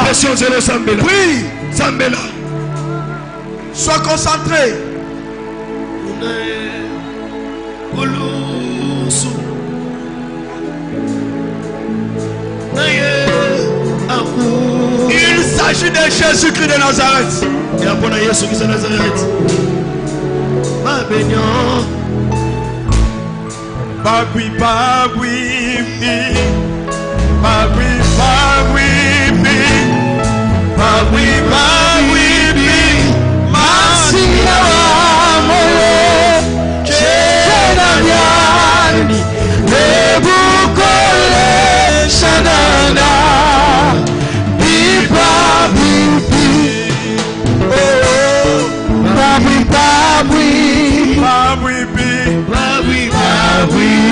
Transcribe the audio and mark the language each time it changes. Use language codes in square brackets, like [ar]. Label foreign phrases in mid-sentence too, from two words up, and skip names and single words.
[fr] Prie. Sois concentré. Il s'agit de Jésus-Christ de Nazareth. Babui, babui, babui, babui, babui, babui, Masia moyo, Chenanyani, Nebukole, Shanana, Biba, Bibi, oh, Babui, babui, babui, babui, babui,